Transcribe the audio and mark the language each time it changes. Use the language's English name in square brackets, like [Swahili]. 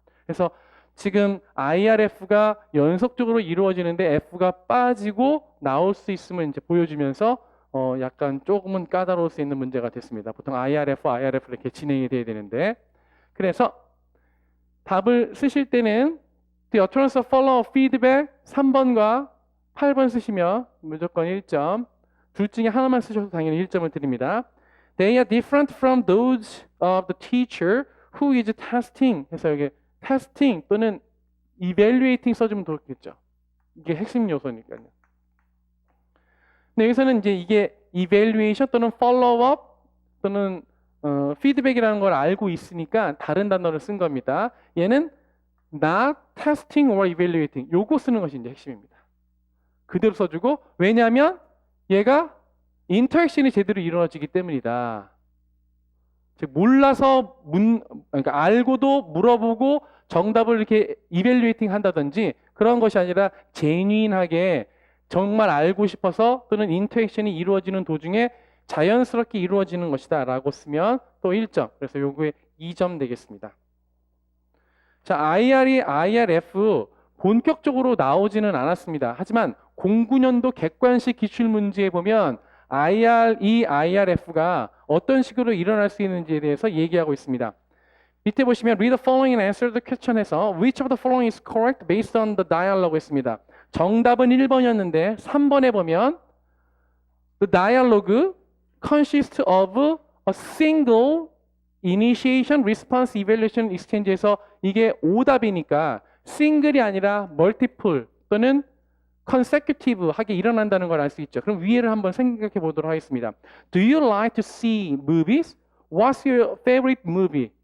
[Korean] 그래서 지금 IRF가 연속적으로 이루어지는데 F가 빠지고 나올 수 있음을 이제 보여주면서 약간 조금은 까다로울 수 있는 문제가 됐습니다. 보통 IRF 이렇게 진행이 돼야 되는데 그래서 답을 쓰실 때는 [English] The utterance of follow-up feedback [Korean] 3번과 8번 쓰시면 무조건 1점. 둘 중에 하나만 쓰셔도 당연히 1점을 드립니다. [English] They are different from those of the teacher who is testing. [Korean] 해서 여기 testing 또는 evaluating 써주면 좋겠죠. 이게 핵심 요소니까요. 근데 여기서는 이제 이게 evaluation 또는 follow-up 또는 피드백이라는 걸 알고 있으니까 다른 단어를 쓴 겁니다. 얘는 [English] not testing or evaluating. [Korean] 요거 쓰는 것이 이제 핵심입니다. 그대로 써주고, 왜냐하면 얘가 인터랙션이 제대로 이루어지기 때문이다. 즉 몰라서 그러니까 알고도 물어보고 정답을 이렇게 이밸류에이팅 한다든지 그런 것이 아니라 제뉴인하게 정말 알고 싶어서 또는 인터랙션이 이루어지는 도중에 자연스럽게 이루어지는 것이다 라고 쓰면 또 1점. 그래서 요거에 2점 되겠습니다. 자, IR이 IRF 본격적으로 나오지는 않았습니다. 하지만 09년도 객관식 기출문제에 보면 IRE, IRF가 어떤 식으로 일어날 수 있는지에 대해서 얘기하고 있습니다. 밑에 보시면 [English] read the following and answer the question [Korean] 에서 [English] which of the following is correct based on the dialogue [Korean] 했습니다. 정답은 1번이었는데 3번에 보면 [English] the dialogue consists of a single initiation, response, evaluation, exchange [Korean] 에서 이게 오답이니까 싱글이 아니라 multiple 또는 consecutive 하게 일어난다는 걸 알 수 있죠. 그럼 위에를 한번 생각해 보도록 하겠습니다. [English] Do you like to see movies? What's your favorite movie?